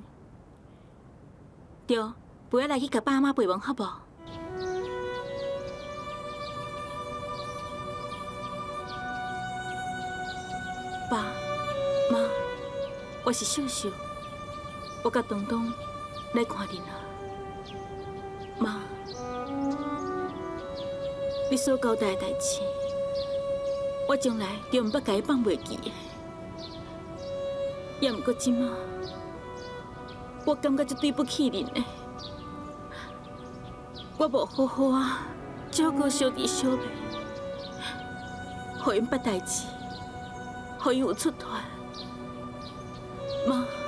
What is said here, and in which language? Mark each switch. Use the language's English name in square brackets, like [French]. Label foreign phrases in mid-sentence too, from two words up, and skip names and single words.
[Min Nan Chinese] 对，陪我来去甲爸妈陪饭好无？爸妈，我是秀秀。我甲东东来看恁啊，妈，你所交代的代志，我从来就毋捌甲伊放袂记的。也毋过即马，我感觉足对不起恁的，我无好好啊照顾小弟小妹，互因捌代志，互因有出团，妈。